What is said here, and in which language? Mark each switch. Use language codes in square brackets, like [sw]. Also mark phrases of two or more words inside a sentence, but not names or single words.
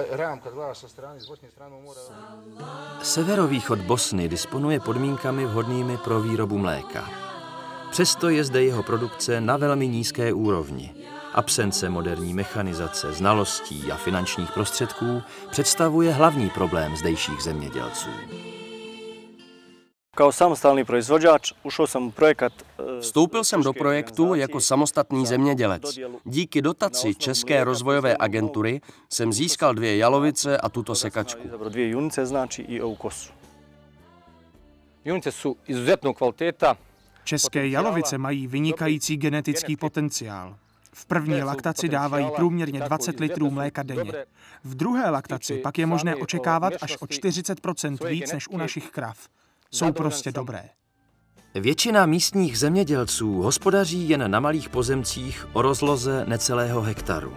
[cs] Severovýchod Bosny disponuje podmínkami vhodnými pro výrobu mléka. Přesto je zde jeho produkce na velmi nízké úrovni. Absence moderní mechanizace, znalostí a finančních prostředků představuje hlavní problém zdejších zemědělců. [bs] Kao samostalný proizvođač ušao sam u projekat. [cs] Vstoupil jsem do projektu jako samostatný zemědělec. Díky dotaci České rozvojové agentury jsem získal 2 jalovice a tuto sekačku. [bs] 2 junice znači i ovu kosu. Junice su izuzetnog kvaliteta. [cs] České jalovice mají vynikající genetický potenciál. V první laktaci dávají průměrně 20 litrů mléka denně. V druhé laktaci pak je možné očekávat až o 40% víc než u našich krav. Jsou prostě dobré. Většina místních zemědělců hospodaří jen na malých pozemcích o rozloze necelého hektaru.